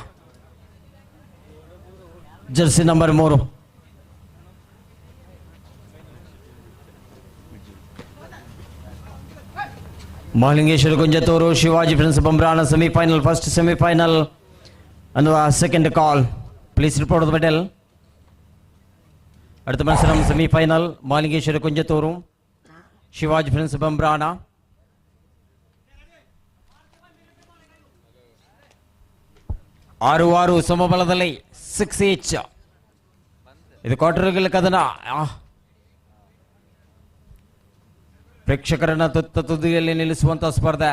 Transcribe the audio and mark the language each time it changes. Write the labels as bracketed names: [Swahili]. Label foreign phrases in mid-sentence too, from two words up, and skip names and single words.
[English] jersey number [Kannada] 3 ಮಹಲಿಂಗೇಶ್ವರ ಕುಂಜತೂರು, ಶಿವಾಜಿ ಫ್ರೆಂಡ್ಸ್ ಬಂಬ್ರಾಣ ಸೆಮಿಫೈನಲ್. [English] first semifinal ಅನ್ನುವ second call. please report the medal. [Malayalam] അടുത്ത മത്സരം സെമിഫൈനൽ മാലിംഗേശ്വര കുഞ്ചത്തൂറും ಶಿವಾಜಿ ಫ್ರೆಂಡ್ಸ್ ಬಂಬ್ರಾಣ. [Kannada] ಆರು ಸಮಬಲದಲ್ಲಿ 6 ಇದು ಕ್ವಾರ್ಟರ್ಗಳ ಕದನ. ಪ್ರೇಕ್ಷಕರನ್ನ ತುದಿಯಲ್ಲಿ ನಿಲ್ಲಿಸುವಂತ ಸ್ಪರ್ಧೆ.